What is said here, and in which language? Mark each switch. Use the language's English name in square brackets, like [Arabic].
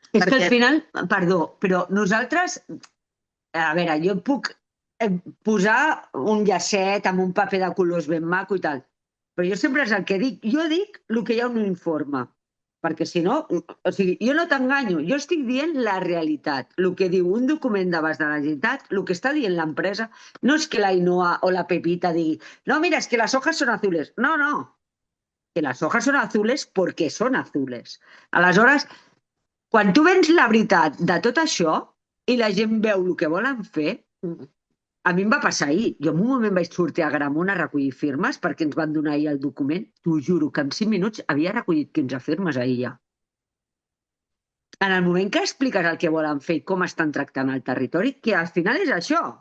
[Catalan] És que al final, perdó, però nosaltres, a veure, jo puc posar un llacet amb un paper de colors ben maco i tal, però jo sempre és el que dic. Jo dic el que hi ha en un informe, perquè si no, o sigui, jo no t'enganyo, jo estic dient la realitat, el que diu un document d'abast de la Generalitat, el que està dient l'empresa, no és que la Ainhoa o la Pepita digui, no, mira, [Spanish] es que las hojas son azules. No, no, que las hojas son azules porque son azules. [Catalan] Aleshores, quan tu vens la veritat de tot això i la gent veu el que volen fer, a mi em va passar ahir. Jo en un moment vaig sortir a Gramunt a recollir firmes perquè ens van donar ahir el document. T'ho juro que en 5 minuts havia recollit 15 firmes ahir ja. En el moment que expliques el que volen fer i com estan tractant el territori, que al final és això.